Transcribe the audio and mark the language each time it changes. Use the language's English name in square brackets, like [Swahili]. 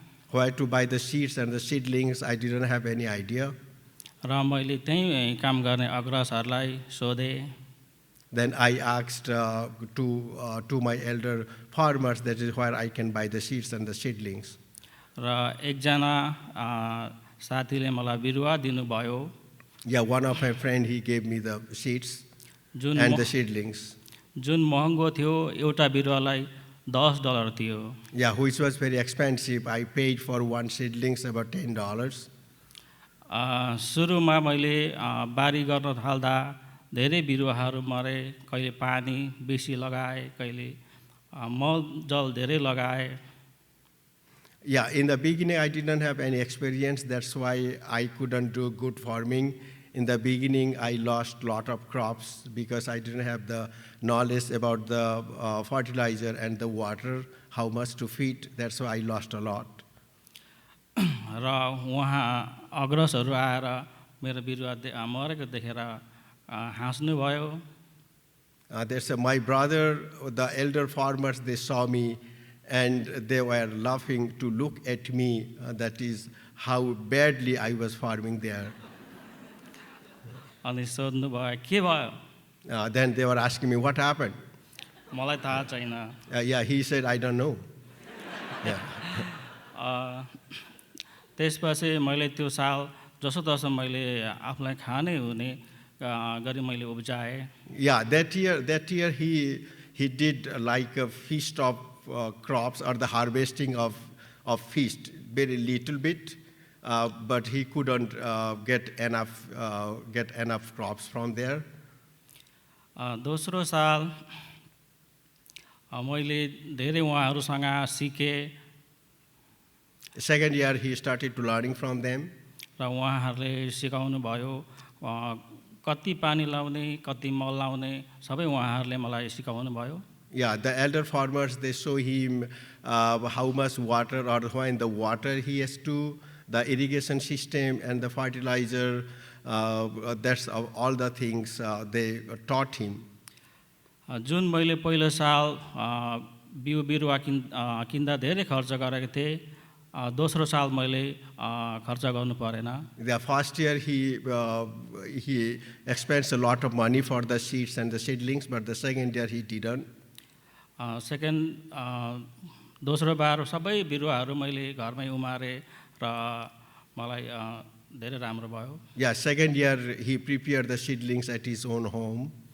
[English] Where to buy the seeds and the seedlings, I didn't have any idea. [Nepali] र मैले त्यहीँ काम गर्ने अग्रजहरूलाई सोधेँ [English] Then I asked to my elder farmers, that is where I can buy the seeds and the seedlings. [Nepali] र एकजना साथीले मलाई बिरुवा दिनुभयो [English] Yeah, one of my friend, he gave me the seeds and the seedlings. [Nepali] जुन महँगो थियो एउटा बिरुवालाई $10 थियो [English] Yeah, which was very expensive. I paid for one seedlings about $10. [Nepali] सुरुमा मैले बारी गर्न थाल्दा धेरै बिरुवाहरू मरे कहिले पानी बेसी लगाए कहिले मल जल धेरै लगाए [English] Yeah, in the beginning I didn't have any experience. That's why I couldn't do good farming. In the beginning I lost a lot of crops because I didn't have the knowledge about the fertilizer and the water, how much to feed. That's why I lost a lot. [Nepali] र उहाँ अग्रजहरू आएर मेरो बिरुवा मरेको देखेर हाँस्नुभयो [English] My brother, the elder farmers, they saw me and they were laughing to look at me. That is how badly I was farming there. [Nepali] अनि सोध्नुभयो के भयो [English] Then they were asking me, what happened? [Nepali] मलाई थाहा छैन [English] Yeah, he said, I don't know. Yeah. [Nepali] त्यसपछि मैले त्यो साल जसोतसो मैले आफूलाई खानै हुने गरी मैले उब्जाएँ [English] Yeah, that year he did like a feast of crops or the harvesting of feast, very little bit, but he couldn't get enough crops from there. [Nepali] दोस्रो साल मैले धेरै उहाँहरूसँग सिकेँ [English] Second year he started to learning from them. [Nepali] र उहाँहरूले सिकाउनु भयो कति पानी लाउने कति मल लाउने सबै उहाँहरूले मलाई सिकाउनु भयो [English] Yeah, the elder farmers, they show him how much water or when the water he has to, the irrigation system and the fertilizer, that's all the things they taught him. [Nepali] जुन मैले पहिलो साल बिउ बिरुवा किन्दा धेरै खर्च गरेको थिएँ दोस्रो साल मैले खर्च गर्नु परेन [English] The first year he expends a lot of money for the seeds and the seedlings, but the second year he didn't. [Nepali] Second दोस्रो बार सबै बिरुवाहरू मैले घरमै उमारेँ र मलाई धेरै राम्रो भयो [English] Yeah, second year he prepared the seedlings at his own home.